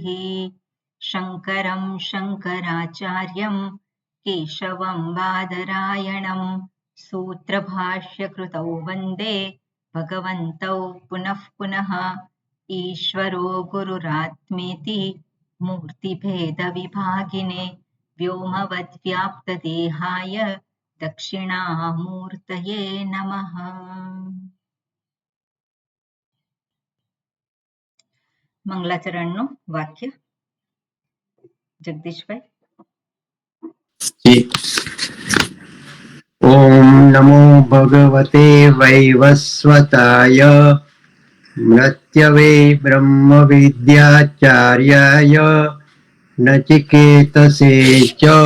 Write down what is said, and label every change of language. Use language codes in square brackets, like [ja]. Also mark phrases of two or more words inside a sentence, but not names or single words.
[sa] शङ्करं शङ्कराचार्यं केशवं बादरायणं सूत्रभाष्यकृतौ वन्दे भगवन्तौ पुनः पुनः। ईश्वरो गुरुरात्मेति मूर्तिभेदविभागिने व्योमवद्व्याप्तदेहाय दक्षिणामूर्तये नमः। [gu] મંગલાચરણનું વાક્ય જગદીશભાઈ. [sa] ॐ नमो भगवते वैवस्वताय मृत्यवे ब्रह्म विद्याचार्याय नचिकेतसे च.